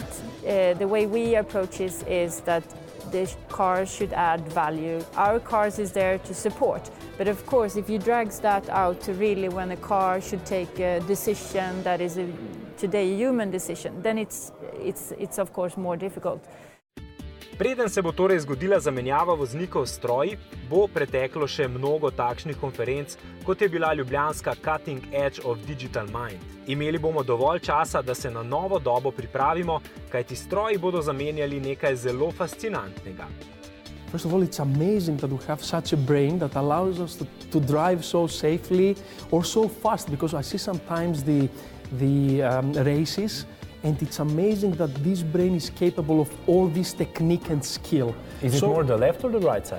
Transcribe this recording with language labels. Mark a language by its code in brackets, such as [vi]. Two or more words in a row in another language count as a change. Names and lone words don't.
[en] The way we approach this is that the cars should add value. Our cars is there to support. But of course, if you drag that out to really when a car should take a decision that is today a human decision, then it's of course more difficult. [sl] Preden se bo torej zgodila zamenjava voznikov s stroji, bo preteklo še mnogo takšnih konferenc, kot je bila ljubljanska Cutting Edge of Digital Mind. Imeli bomo dovolj časa, da se na novo dobo pripravimo, kajti stroji bodo zamenjali nekaj zelo fascinantnega. [en] First of all, it's amazing that we have such a brain that allows us to drive so safely or so fast, because I see sometimes the races, and it's amazing that this brain is capable of all this technique and skill. Is it more the left or the right side?